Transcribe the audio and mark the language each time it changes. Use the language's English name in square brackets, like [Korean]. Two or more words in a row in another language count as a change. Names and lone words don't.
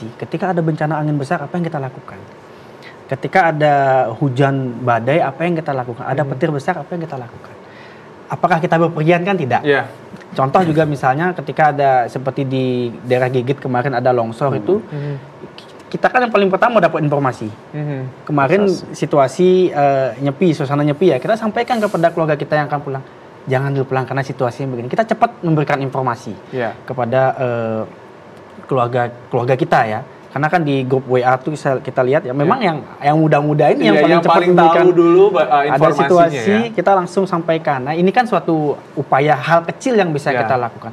[Indonesian] Ketika ada bencana angin besar apa yang kita lakukan? Ketika ada hujan badai, apa yang kita lakukan? Ada petir besar, apa yang kita lakukan? Apakah kita berpergian? Kan tidak. Contoh juga misalnya ketika ada seperti di daerah Gigit kemarin ada longsor itu, kita kan yang paling pertama dapat informasi. Kemarin situasi nyepi, suasana nyepi ya, kita sampaikan kepada keluarga kita yang akan pulang. Jangan dulu pulang karena situasinya begini. Kita cepat memberikan informasi kepada keluarga kita ya. Karena kan di grup WA tuh kita lihat ya memang yang muda-muda ini yang paling cepat memberikan tahu dulu ada situasi kita langsung sampaikan. Nah, ini kan suatu upaya hal kecil yang bisa kita lakukan.